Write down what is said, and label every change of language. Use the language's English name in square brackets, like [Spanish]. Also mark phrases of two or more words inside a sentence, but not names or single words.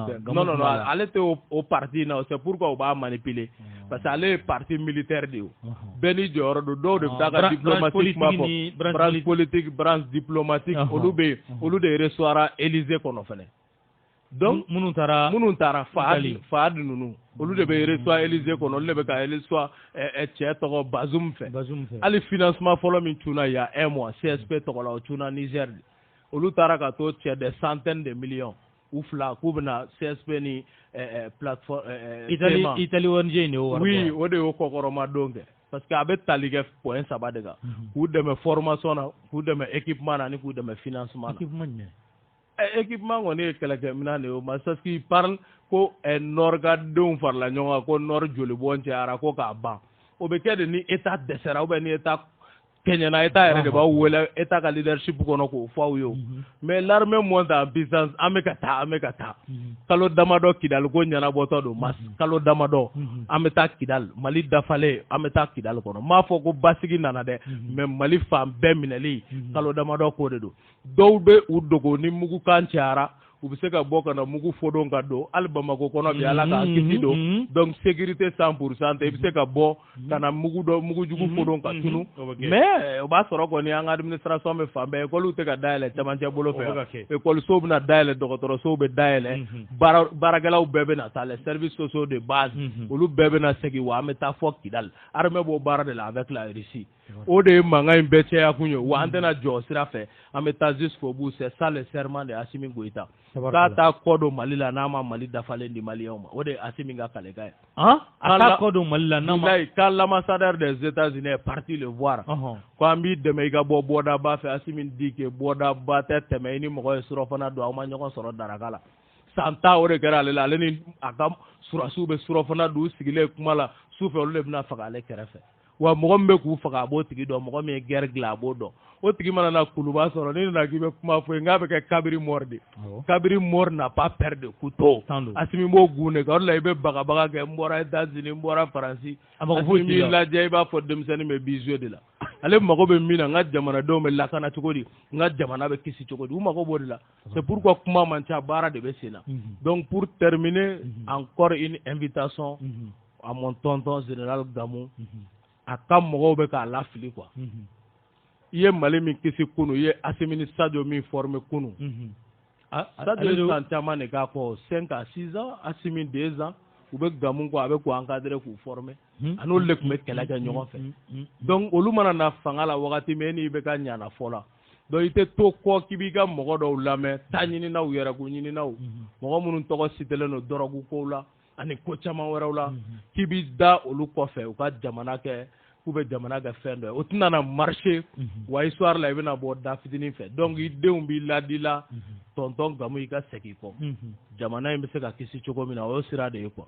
[Bambara] non ale tɛ o parti in na [French] c'est pourquoi [Bambara] u b'a manipuler parce que ale ye [French] parti militaire [Bambara] de ye bɛɛ ni jɔyɔrɔ don dɔw de bɛ taa ka diplomatique kuma fɔ [French] branche politique branche diplomatique [Bambara] olu bɛ yen olu de recevoir Élysée kɔnɔ fɛnɛ donc minnu taara Fahad ninnu olu de bɛ recevoir Élysée kɔnɔ olu de bɛ ka recevoir cɛ tɔgɔ Bazoum fɛ hali financement fɔlɔ min cunna [French] il y a 1 mois [Bambara] CSP tɔgɔ la o cunna Niger de olu taara ka to cɛ [French] des centaines de millions [Bambara] u fila k'u bɛna CSP ni plateforme Italie ONG in de y'o wari bɔ oui o de y'o kɔkɔrɔma don kɛ [French] parce que [Bambara] a bɛ tali kɛ point 3 de kan k'u dɛmɛ formation na k'u dɛmɛ équipement na ani k'u dɛmɛ financement na équipement kɔni ye kɛlɛkɛminɛn de ye o ma [French] parce qu'il parle [Bambara] ko nɔrɔgadenw farala ɲɔgɔn kan ko nɔrɔ jolibɔn cayara ko k'a ban o bɛ kɛ de ni état dɛsɛra [French] ou bien [Bambara] ni état kɛɲɛna état yɛrɛ de b'aw wele état ka leadership kɔnɔ k'o fɔ aw ye o [French] mais l'armée monte en puissance [Bambara] an bɛ ka taa kalo damadɔ Kidali ko ɲɛnabɔtɔ don kalo damadɔ an bɛ taa Kidali Mali dafalen an bɛ taa Kidali kɔnɔ m'a fɔ ko basigi nana dɛ mais Mali fan bɛɛ minɛli kalo damadɔ k'o de don dɔw bɛ u dogo ni mugukan cayara u bɛ se ka bɔ ka na mugu fɔdon ka don hali Bamako kɔnɔ bi Ala k'a kisi don [French] donc sécurité 100% [Bambara] i bɛ se ka bɔ ka na mugujugu fɔdon ka tunu mais o b'a sɔrɔ kɔni an ka administration bɛ fan bɛɛ école tɛ ka dayɛlɛ cɛmancɛ bolo fɛ écoliso bɛna dayɛlɛ dɔgɔtɔrɔsow bɛ dayɛlɛ baarakɛlaw bɛɛ bɛna taa [French] les services sociaux de base [Bambara] olu bɛɛ bɛna segin wa an bɛ taa fɔ Kidali armée b'o baara de la [French] avec la Russie [Bambara] o de ye mankan in bɛɛ cɛya kun ye wa an tɛna jɔ sira fɛ an bɛ taa [French] jusqu'au bout c'est ça le serment de Assimi Goïta [Bambara] k'a taa kɔ don Mali la n'a ma Mali dafalen di Maliyɛnw ma o de ye Assimi ka kalekan ye a taa kɔ don Mali la n'a ma [French] quand l'ambassadeur des États-Unis est parti le voir [Bambara] ko an b'i dɛmɛ i ka bɔ bɔdaba fɛ Assimi [French] dit que [Bambara] bɔdaba tɛ tɛmɛ i ni mɔgɔ ye surɔfana don aw ma ɲɔgɔn sɔrɔ daraka la san 10 o de kɛra ale la ale ni a ka surasiw bɛ surɔfana don u sigilen kuma la su fɛ olu de bɛna faga ale kɛrɛfɛ wa mɔgɔ min bɛ k'u faga a b'o tigi dɔn mɔgɔ min ye guerre dilan a b'o dɔn o tigi mana na kuluba sɔrɔ ni nana k'i bɛ kuma fɔ ye n k'a bɛ kɛ kabiri mort de kabiri [French] mort n'a pas peur de couteau [Bambara] Assimi b'o gun de kan o de la i bɛ bagabaga kɛ n bɔra États-Unis n bɔra Faransi Assimi b'i lajɛ i b'a fɔ denmisɛnnin bɛ bijoux de la ale mago bɛ min na n ka jamanadenw bɛ lakana cogo di n ka jamana bɛ kisi cogo di u mago b'o de la [French] c'est pourquoi [Bambara] kuma man ca baara de bɛ sen na [French] donc pour terminer encore une invitation à mon tonton général Gamou [Bambara] a ka mɔgɔw bɛ k'a lafili quoi i ye Mali min kisi kunu i ye Assimi ni Sadio min former kunu Sadio ye san caman de k'a kɔ [French] 5 à 6 ans [Bambara] Assimi 2 ans u bɛ Gamou kɔ a bɛ k'u encadrer k'u former a n'olu de tun bɛ kɛlɛ kɛ ɲɔgɔn fɛ donc olu mana na fanga la wagati min e n'i bɛ ka ɲana fɔ la donc i tɛ to kɔ k'i b'i ka mɔgɔ dɔw lamɛn ta ɲininaw yɛrɛko ɲininaw mɔgɔ minnu tɔgɔ sitelen don dɔrɔgu kow la ani ko caman wɛrɛw la k'i b'i da olu kɔfɛ u ka jamana kɛ k'u bɛ jamana kɛ fɛn dɔ ye o tɛna na marcher wa histoire la i bɛna bɔ da fitinin fɛ donc i denw b'i ladi la tonton Gamou i ka segin kɔ jamana in bɛ se ka kisi cogo min na o y'o sira de ye quoi